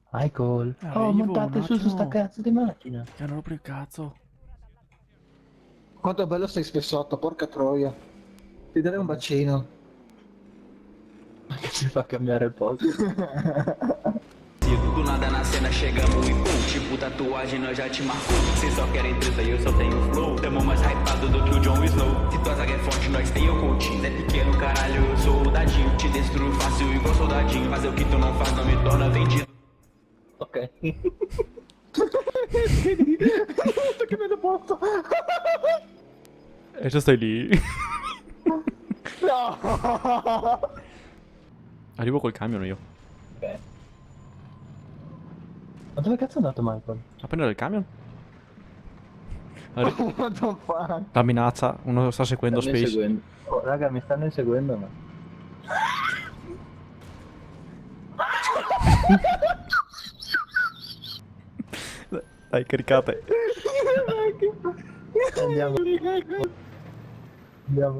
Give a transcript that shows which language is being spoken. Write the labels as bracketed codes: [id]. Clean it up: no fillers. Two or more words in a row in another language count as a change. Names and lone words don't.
[it] Michael. Oh, Ivo, montate un su sta attimo. cazzo di macchina. Che hanno proprio il cazzo. Quanto è bello stai spessotto, porca troia. Ti darei un bacino. Ma che ci fa cambiare il posto? [pt] Do nada na cena chegamos e pum, tipo tatuagem nós já te marcou. Cês só querem treta e eu só tenho flow. Tamo mais hypado do que o Jon Snow. Se tua zaga é forte, nós tem o coaching. É pequeno, caralho, eu sou o dadinho. Te destruo fácil igual soldadinho. Fazer o que tu não faz não me torna vendido. [it] Ok. Sto che me lo porto. E già stai lì. No. Arrivo col camion io. Ok. Ma dove cazzo è andato Michael? A prendere il camion? [en] What the fuck? [it] La minaccia, uno sta seguendo Stanno Space. inseguendo. Oh, raga, mi stanno inseguendo, ma... Dai, caricate. Andiamo. Andiamo.